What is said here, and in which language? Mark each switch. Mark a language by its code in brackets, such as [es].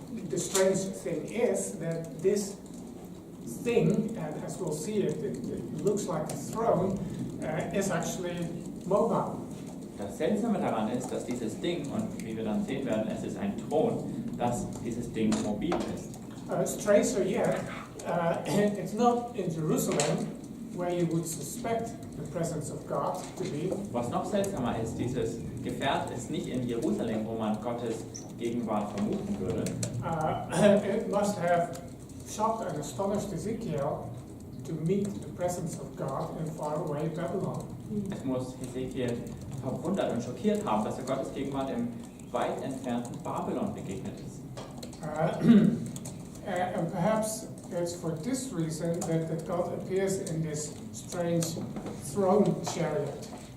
[en] The strange thing is that this thing, and as we'll see it looks like a throne, is actually mobile. [de] Das Seltsame daran ist, dass dieses Ding, und wie wir dann sehen werden, es ist ein Thron, dass dieses Ding mobil ist. [en] Stranger yet, it's not in Jerusalem, where you would suspect the presence of God to be. [de] Was noch seltsamer ist, dieses Gefährt ist nicht in Jerusalem, wo man Gottes Gegenwart vermuten würde. [en] It must have shocked and astonished Ezekiel to meet the presence of God in faraway Babylon. [de] Es muss Hesekiel verwundert und schockiert haben, dass er Gottes Gegenwart im weit entfernten Babylon begegnet ist. [en] And perhaps it's for this reason that God appears in this strange throne chariot.